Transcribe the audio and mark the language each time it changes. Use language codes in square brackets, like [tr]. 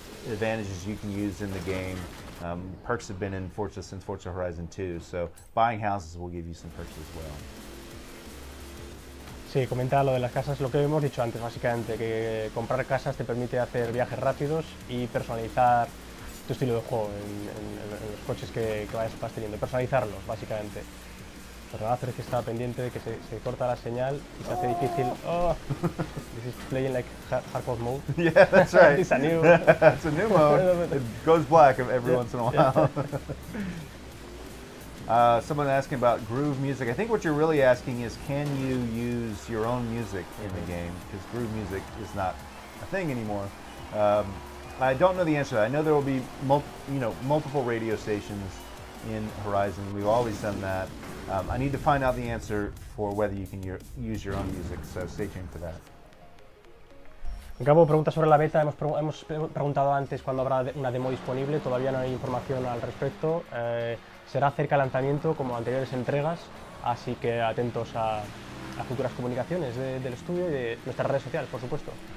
[en] advantages you can use in the game. Perks have been in Forza since Forza Horizon 2, so buying houses will give you some perks as well. [es] Sí, comenta lo de las casas, lo que hemos dicho antes básicamente, que comprar casas te permite hacer viajes rápidos y personalizar tu estilo de juego en los coches que vas teniendo, personalizarlos básicamente. Perdonad, es que estaba pendiente de que se corta la señal y se hace difícil. [en] Oh, this is playing like hardcore mode. Yeah, that's right. It's a new, it's a new mode. It goes black every once in a while. Someone asking about groove music. I think what you're really asking is, can you use your own music in the game? Because groove music is not a thing anymore. I don't know the answer to that. I know there will be multiple radio stations in Horizon. We've always done that. I need to find out the answer for whether you can use your own music, so stay tuned for that. [es] Gabo pregunta sobre la beta. Hemos preguntado antes cuándo habrá una demo disponible. Todavía no hay información al respecto. Será cerca del lanzamiento como anteriores entregas, así que atentos a futuras comunicaciones del estudio y de nuestras redes sociales, por supuesto.